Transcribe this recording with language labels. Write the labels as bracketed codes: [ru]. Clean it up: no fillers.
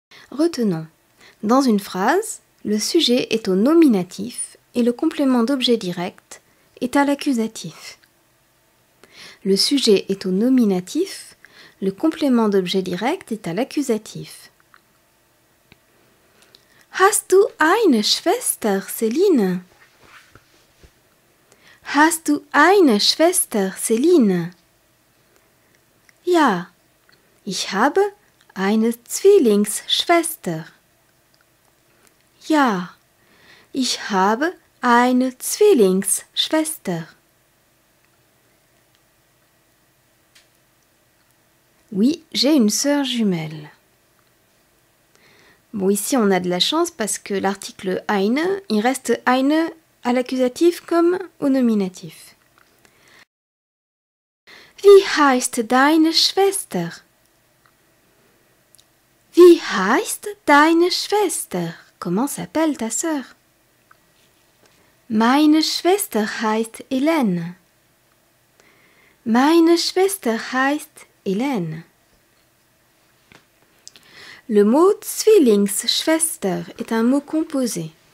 [fr] Retenons. Dans une phrase, le sujet est au nominatif et le complément d'objet direct est à l'accusatif. Le sujet est au nominatif, le complément d'objet direct est à l'accusatif. [de] Hast du eine Schwester, Céline? Hast du eine Schwester, Céline? Ja, ich habe eine Zwillingsschwester. Ja, ich habe eine Zwillingsschwester. [fr] Oui, j'ai une sœur jumelle. Bon, ici on a de la chance parce que l'article eine, il reste eine à l'accusatif comme au nominatif. [de] Wie heißt deine Schwester? Wie heißt deine Schwester? [fr] Comment s'appelle ta sœur? [de] Meine Schwester heißt Hélène. Meine Schwester heißt Hélène. [fr] Le mot Zwillingsschwester est un mot composé.